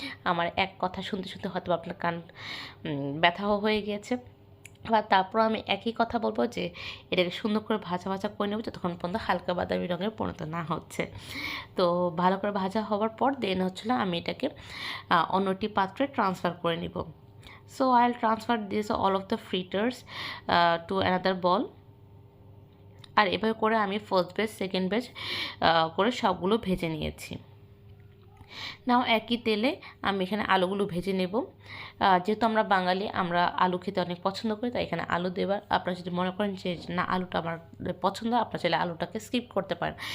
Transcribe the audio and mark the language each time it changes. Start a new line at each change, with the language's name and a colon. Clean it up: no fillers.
Bangla: আমার এক কথা শুনতে হয়তো আপনার কান ব্যথাও হয়ে গিয়েছে। আবার তারপর আমি একই কথা বলবো যে এটাকে সুন্দর করে ভাজা করে নেব যতক্ষণ পর্যন্ত হালকা বাদামি রঙের পরিণত না হচ্ছে। তো ভালো করে ভাজা হওয়ার পর দেন হচ্ছিল আমি এটাকে অন্যটি পাত্রে ট্রান্সফার করে নিব।
English: So I'll transfer this all of the fritters to another bowl.
Bangla: আর এভাবে করে আমি ফার্স্ট ব্যাচ সেকেন্ড ব্যাচ করে সবগুলো ভেজে নিয়েছি। নাও একই তেলে আমি এখানে আলুগুলো ভেজে নেব। যেহেতু আমরা বাঙালি, আমরা আলু খেতে অনেক পছন্দ করি, তাই এখানে আলু দেবার আপনারা যদি মনে করেন যে না আলুটা আমার পছন্দ, আপনারা চাইলে আলুটাকে স্কিপ করতে পারেন।